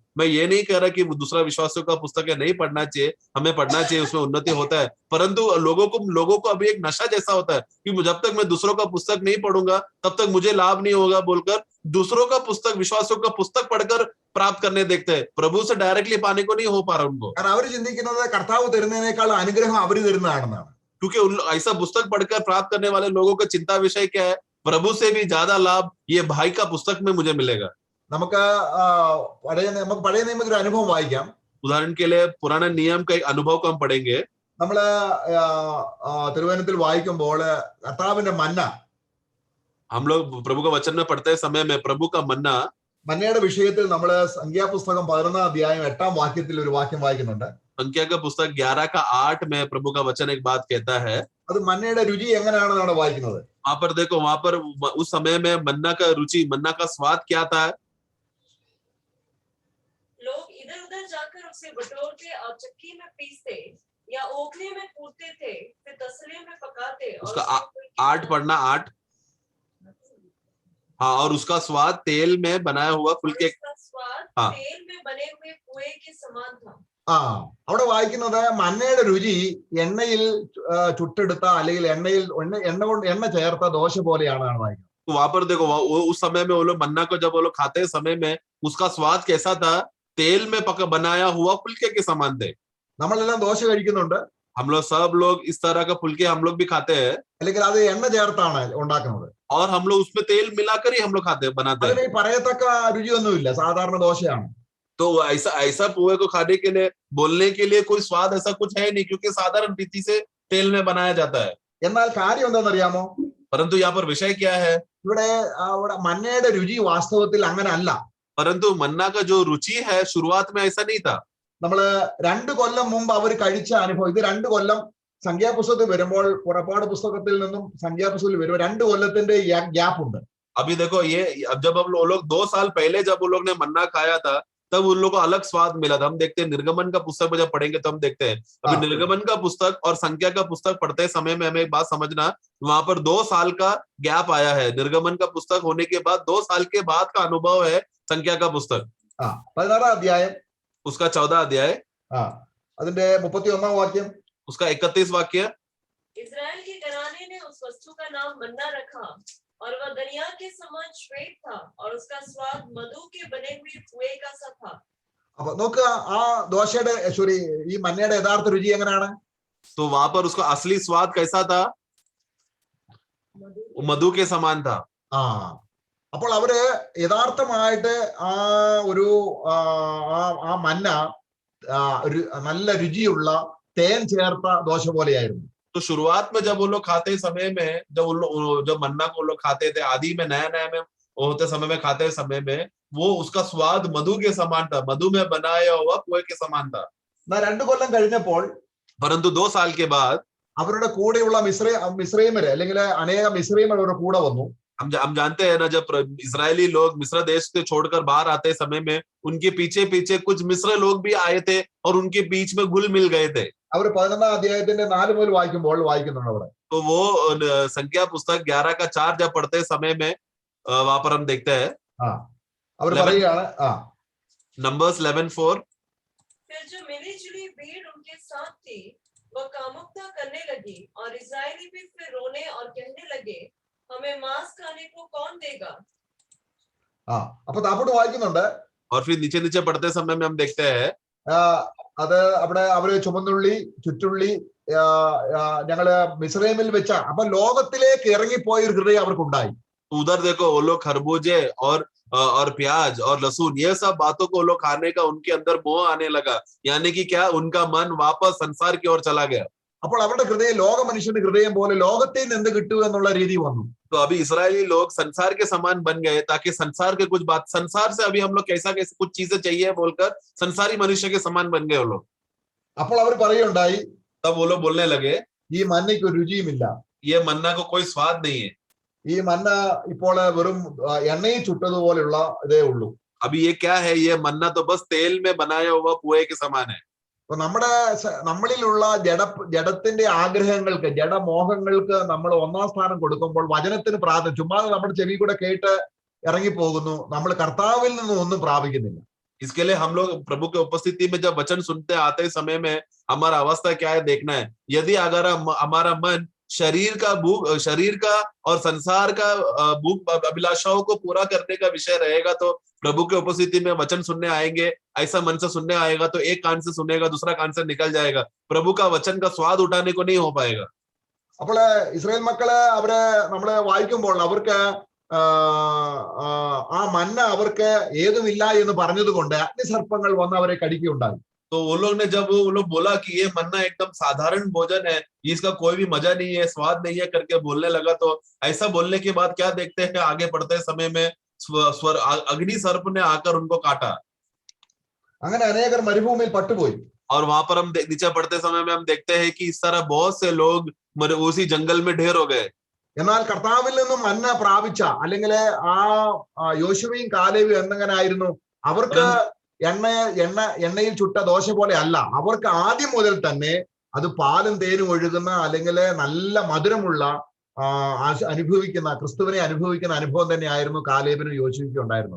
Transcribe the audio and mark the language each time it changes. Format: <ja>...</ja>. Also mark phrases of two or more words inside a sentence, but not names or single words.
<hi>मैं ये नहीं कह रहा कि दूसरा विश्वासियों का पुस्तकें नहीं पढ़ना चाहिए, हमें पढ़ना चाहिए, उसमें उन्नति होता है, परंतु लोगों को अभी एक नशा जैसा होता है कि जब तक मैं दूसरों का पुस्तक नहीं पढ़ूंगा तब तक मुझे लाभ नहीं होगा बोलकर दूसरों का पुस्तक, विश्वासियों का पुस्तक पढ़कर प्राप्त करने देखते हैं, प्रभु से डायरेक्टली पाने को नहीं हो पा रहा उनको,</hi> <ml>കാരണം അവർ ചിന്തിക്കുന്നത് കർത്താവ് തരുന്നതിനേക്കാൾ അനുഗ്രഹം അവര് തരുന്നതാണെന്നാണ്.</ml> <hi>क्योंकि ऐसा पुस्तक पढ़कर प्राप्त करने वाले लोगों का चिंता विषय क्या है, प्रभु से भी ज्यादा लाभ ये भाई का पुस्तक में मुझे मिलेगा.</hi> <ml>നമുക്ക് പഴയ നിയമത്തിൽ ഒരു അനുഭവം വായിക്കാം.</ml> <hi>उदाहरण के लिए पुराने नियम का एक अनुभव को हम पढ़ेंगे.</hi> <ml>നമ്മള് തിരുവചനത്തിൽ വായിക്കുമ്പോൾ കർത്താവിന്റെ മന്ന,</ml> <hi>हम लोग प्रभु का वचन में पढ़ते समय में प्रभु का मन्ना,</hi> <ml>മന്നയുടെ വിഷയത്തിൽ നമ്മള് സംഖ്യാപുസ്തകം 11 അധ്യായം 8 വാക്യത്തിൽ ഒരു വാക്യം വായിക്കുന്നുണ്ട്.</ml> <hi>संख्या का पुस्तक 11 का 8 में प्रभु का वचन एक बात कहता है.</hi> <ml>അത് മന്നയുടെ രുചി എങ്ങനെയാണെന്നാണ് വായിക്കുന്നത്.</ml> <hi>वहां पर देखो, वहां पर उस समय में मन्ना का रुचि, मन्ना का स्वाद क्या था. लोग इधर उधर जाकर उसे बटोर के और चक्की में पीसते या ओखले में कूटते थे, फिर तसले में पकाते. उसका 8 पढ़ना 8. हाँ, और उसका स्वाद तेल में बनाया हुआ फुलके, स्वाद हाँ, तेल में बने हुए कुएं के समान था.</hi> <ml>അവിടെ വായിക്കുന്നത് മന്നയുടെ രുചി എണ്ണയിൽ ചുട്ടെടുത്ത അല്ലെങ്കിൽ എണ്ണ ചേർത്ത ദോശ പോലെയാണെന്നാണ് വായിക്കുന്നത്.</ml> <hi>तो वहां पर देखो, उस समय में वो लोग मन्ना को जब वो लोग खाते समय में उसका स्वाद कैसा था, तेल में बनाया हुआ फुलके के समान थे.</hi> <ml>നമ്മളെല്ലാം ദോശ കഴിക്കുന്നുണ്ട്,</ml> <hi>हम लोग सब लोग इस तरह का फुलके हम लोग भी खाते हैं,</hi> <ml>അല്ലെങ്കിൽ അത് എണ്ണ ചേർത്താണ് ഉണ്ടാക്കുന്നത്.</ml> <hi>और हम लोग उसमें तेल मिलाकर ही हम लोग बनाते हैं.</hi> <ml>അതിന് പറയത്തക്ക രുചിയൊന്നുമില്ല, സാധാരണ ദോശയാണ്.</ml> <hi>तो ऐसा पुए को खाने के लिए, बोलने के लिए कोई स्वाद ऐसा कुछ है नहीं, क्योंकि साधारण रीति से तेल में बनाया जाता है.</hi> <ml>എന്നാൽ കാര്യം എന്താണെന്നറിയാമോ?</ml> <hi>परंतु यहाँ पर विषय क्या है,</hi> <ml>ഇവിടെ മന്നയുടെ രുചി വാസ്തവത്തിൽ അങ്ങനെ അല്ല.</ml> <hi>परंतु मन्ना का जो रुचि है शुरुआत में ऐसा नहीं था.</hi> <ml>നമ്മള് 2 കൊല്ലം മുമ്പ് അവർ കഴിച്ച അനുഭവം, ഇത് 2 കൊല്ലം സംഖ്യാപുസ്തകത്തിൽ വരുമ്പോൾ, പുറപ്പാട് പുസ്തകത്തിൽ നിന്നും സംഖ്യാപുസ്തകത്തിൽ വരുമ്പോൾ 2 കൊല്ലത്തിന്റെ ഗ്യാപ്പ് ഉണ്ട്.</ml> <hi>अभी देखो, ये अब जब हम लोग 2 साल पहले जब उन लोग ने मन्ना खाया था तब उन लोगों को अलग स्वाद मिला था. हम देखते हैं निर्गमन का पुस्तक में जब पढ़ेंगे तो हम देखते हैं, अभी निर्गमन का पुस्तक और संख्या का पुस्तक पढ़ते समय में हमें एक बात समझना, वहां पर 2 साल का गैप आया है. निर्गमन का पुस्तक होने के बाद 2 साल के बाद का अनुभव है संख्या का पुस्तक.</hi> <ml>16 अध्याയം,</ml> <hi>उसका 14 अध्याय,</hi> <ml>അതിന്റെ 31 വാക്യം,</ml> <hi>उसका 31 वाक्य. इजराइल के घराने ने उस वस्तु का नाम मन्ना रखा और वह दरिया के समान श्वेत था और उसका स्वाद मधु के बने हुए कुएं का सा था.</hi> <ml>അപ്പൊ നോക്കുക, ആ ദോശയുടെ ഈ മന്നയുടെ യഥാർത്ഥ രുചി എങ്ങനെയാണ്?</ml> <hi>तो वहां पर उसका असली स्वाद कैसा था, मधु के समान था.</hi> <ml>അപ്പോൾ അവര് യഥാർത്ഥമായിട്ട് ആ ഒരു ആ മന്ന നല്ല രുചിയുള്ള തേൻ ചേർത്ത ദോശ പോലെയായിരുന്നു.</ml> <hi>तो शुरुआत में जब वो लोग खाते समय में, जब मन्ना को लोग खाते थे, आदि में नया में होते समय में, खाते समय में, वो उसका स्वाद मधु के समान था, मधु में बनाया हुआ कुएं के समान था.</hi> <ml>2 കൊല്ലം കഴിഞ്ഞപ്പോൾ,</ml> <hi>परंतु 2 साल के बाद</hi> <ml>അവരുടെ കൂടെയുള്ള മിസ്രൈമര് അല്ലെങ്കിൽ അനേകം മിസ്രൈമർ അവരുടെ കൂടെ വന്നു.</ml> <hi>हम जानते हैं ना, जब इजरायली लोग मिस्र देश से छोड़कर बाहर आते समय में उनके पीछे पीछे कुछ मिस्र लोग भी आए थे और उनके बीच में घुल मिल गए थे.</hi> <ml>അവർ 11 അധ്യായത്തിന്റെ 4 മുതൽ വായിക്കുമ്പോൾ വായിക്കുന്നുണ്ട് അവിടെ.</ml> <hi>तो वो संख्या पुस्तक 11 का 4 जब पढ़ते समय में वहां पर हम देखते हैं,</hi> <ml>അവർ പറയുകയാണ്,</ml> <hi>नंबर्स 11:4. फिर जो मिली जुली भीड़ उनके साथ थी वह कामुकता करने लगी और इजरायली भी फिर रोने और कहने लगे, हमें मांस खाने को कौन देगा.</hi> <ml>അപ്പൊ താപ്പോട്ട് വായിക്കുന്നുണ്ട്.</ml> <hi>और फिर नीचे नीचे पढ़ते समय में हम देखते हैं,</hi> <ml>അത് അവിടെ അവര് ചുമന്നുള്ളി, ചുറ്റുള്ളി ഞങ്ങള് മിസ്രൈമിൽ വെച്ച, അപ്പൊ ലോകത്തിലേക്ക് ഇറങ്ങിപ്പോയ ഒരു ഹൃദയം അവർക്കുണ്ടായി.</ml> <hi>उधर देखो, वो लोग खरबूजे और प्याज और लहसुन, ये सब बातों को लोग खाने का उनके अंदर मोह आने लगा, यानी कि क्या, उनका मन वापस संसार की ओर चला गया.</hi> <ml>അപ്പോൾ അവരുടെ ഹൃദയം ലോക മനുഷ്യന്റെ ഹൃദയം പോലെ ലോകത്തിൽ നിന്ന് എന്ത് കിട്ടുക എന്നുള്ള രീതി വന്നു.</ml> <hi>तो अभी इस्राएली लोग संसार के समान बन गए, ताकि संसार के कुछ बात, संसार से अभी हम लोग कैसा कुछ चीजें चाहिए बोलकर संसारी मनुष्य के समान बन गए वो लोग.</hi> <ml>അപ്പോൾ അവർ പറയുണ്ടായി,</ml> <hi>तब वो लोग बोलने लगे,</hi> <ml>ഈ മന്നയ്ക്ക് ഒരു രുചിയുമില്ല,</ml> <hi>ये मन्ना को कोई स्वाद नहीं है,</hi> <ml>ഈ മന്ന ഇപ്പോൾ വെറും എണ്ണയിൽ ചുട്ടതുപോലെയുള്ള ഇതേ ഉള്ളൂ.</ml> <hi>अभी ये क्या है, ये मन्ना तो बस तेल में बनाया हुआ कुएं के समान है.</hi> <ml>അപ്പൊ നമ്മളിലുള്ള ജഡത്തിന്റെ ആഗ്രഹങ്ങൾക്ക്, ജഡമോഹങ്ങൾക്ക് നമ്മൾ 1ാം സ്ഥാനം കൊടുക്കുമ്പോൾ വചനത്തിന് പ്രാധാന്യം, ചുമ്മാ നമ്മുടെ ചെവി കൂടെ കേട്ട് ഇറങ്ങിപ്പോകുന്നു. നമ്മൾ കർത്താവിൽ നിന്നും ഒന്നും പ്രാപിക്കുന്നില്ല.</ml> <hi>इसके लिए हम लोग प्रभु के उपस्थिति में जब वचन सुनते आते समय में हमारा अवस्था क्या है देखना है। यदि अगर हमारा मन शरीर का और संसार का भूख अभिलाषाओं को पूरा करने का विषय रहेगा तो प्रभु के उपस्थिति में वचन सुनने आएंगे, ऐसा मन से सुनने आएगा तो एक कान से सुनेगा, दूसरा कान से निकल जाएगा, प्रभु का वचन का स्वाद उठाने को नहीं हो पाएगा।</hi> <ml>അപ്പോൾ ഇസ്രായേൽ മക്കള് അവര് നമ്മള് വായിക്കുമ്പോൾ അവർക്ക് ആ മന്ന അവർക്ക് ഏതുമില്ല എന്ന് പറഞ്ഞതുകൊണ്ട് അഗ്നിസർപ്പങ്ങൾ വന്ന് അവരെ കടിക്കുകയുണ്ടായി.</ml> <hi>तो वो लोग ने जब वो लोग बोला कि ये मन्ना एकदम साधारण भोजन है, इसका कोई भी मजा नहीं है, स्वाद नहीं है करके बोलने लगा, तो ऐसा बोलने के बाद क्या देखते हैं आगे बढ़ते समय में अग्नि सर्प ने आकर उनको काटा।</hi> <ml>അങ്ങനെ അനേകർ മരുഭൂമിയിൽ പട്ടുപോയി.</ml> <hi>और वहां पर हम नीचे पढ़ते समय में हम देखते हैं कि इस तरह बहुत से लोग उसी जंगल में ढेर हो गए।</hi> <ml>എന്നാൽ കർത്താവിൽ നിന്നും മന്ന പ്രാപിച്ച അല്ലെങ്കിൽ ആ യോശുവയും കാലേബും എന്നെങ്ങനായിരുന്നു, അവർക്ക് എണ്ണയിൽ ചുട്ട ദോശ പോലെ അല്ല, അവർക്ക് ആദ്യം മുതൽ തന്നെ അത് പാലും തേനും ഒഴുകുന്ന അല്ലെങ്കിൽ നല്ല മധുരമുള്ള അനുഭവിക്കുന്ന ക്രിസ്തുവിനെ അനുഭവിക്കുന്ന അനുഭവം തന്നെയായിരുന്നു കാലേബിനും യോശുവയ്ക്കും ഉണ്ടായിരുന്നത്.</ml>